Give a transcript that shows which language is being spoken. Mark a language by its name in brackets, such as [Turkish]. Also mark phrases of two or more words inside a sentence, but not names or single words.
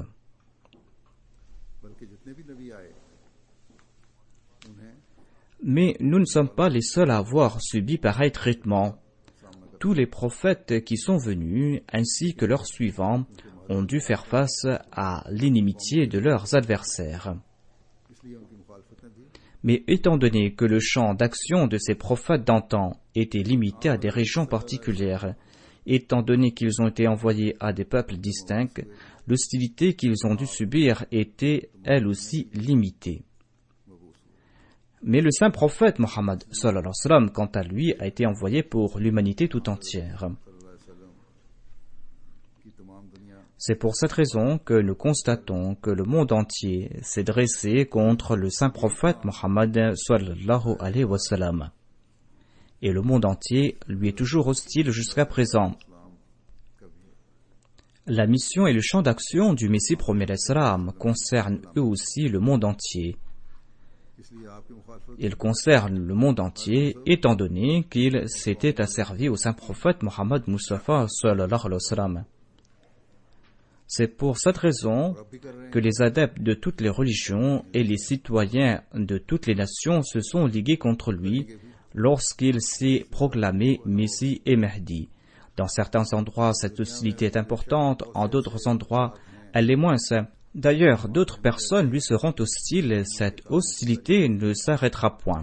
[Urdu] بلکہ جتنے بھی نبی آئے انہیں [French] Mais nous ne sommes pas les seuls à avoir subi pareil traitement. Tous les prophètes qui sont venus, ainsi que leurs suivants, ont dû faire face à l'inimitié de leurs adversaires. [Urdu] اس لیے ان کی مخالفتیں بھی [French] Mais étant donné que le champ d'action de ces prophètes d'antan était limité à des régions particulières, étant donné qu'ils ont été envoyés à des peuples distincts, l'hostilité qu'ils ont dû subir était, elle aussi, limitée. Mais le saint prophète Mohammed [Arabic] صلى الله عليه وسلم, [French] quant à lui, a été envoyé pour l'humanité tout entière. [Arabic] صلى الله عليه وسلم [Urdu] کی تمام دنیا [French] C'est pour cette raison que nous constatons que le monde entier s'est dressé contre le saint prophète Mohammed [Arabic] صلى الله عليه وسلم. [French] Et le monde entier lui est toujours hostile jusqu'à présent. La mission et le champ d'action du Messie premier d'Islam concernent eux aussi le monde entier. [Urdu] اس لیے آپ کی مخالفت [French] Ils concernent le monde entier étant donné qu'il s'était asservi au saint prophète Mohammed Mustafa [Arabic] صلى الله عليه وسلم. [French] C'est pour cette raison [Urdu] اب بھی کر رہے ہیں [French] que les adeptes de toutes les religions et les citoyens de toutes les nations se sont ligués contre lui lorsqu'il s'est proclamé Messie et Mahdi. Dans certains endroits, cette hostilité est importante, en d'autres endroits, elle est moins. D'ailleurs, d'autres personnes lui seront hostiles, cette hostilité ne s'arrêtera point.